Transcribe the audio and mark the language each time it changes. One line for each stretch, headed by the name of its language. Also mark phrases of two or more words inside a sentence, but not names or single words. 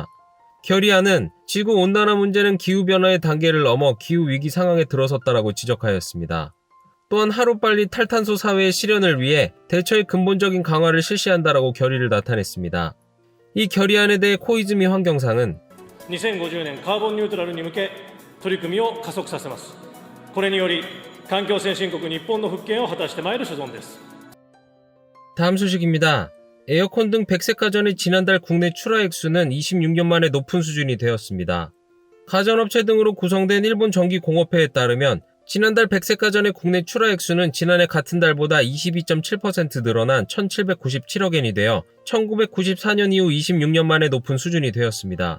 Korean: 결의안은 지구온난화 문제는 기후변화의 단계를 넘어 기후위기 상황에 들어섰다라고 지적하였습니다. 또한 하루빨리 탈탄소 사회의 실현을 위해 대처의 근본적인 강화를 실시한다라고 결의를 나타냈습니다. 이 결의안에 대해 코이즈미 환경상은
Japanese: 2050 年カーボンニュートラルに向け取り組みを加速させます。これにより環境先進国日本の復権を果たしてまいる所存です。
Korean: 다음 소식입니다. 에어컨 등 백색 가전의 지난달 국내 출하 액수는 26년 만에 높은 수준이 되었습니다. 가전업체 등으로 구성된 일본 전기공업회에 따르면 지난달 백색 가전의 국내 출하 액수는 지난해 같은 달보다 22.7% 늘어난 1,797억 엔이 되어 1994년 이후 26년 만에 높은 수준이 되었습니다.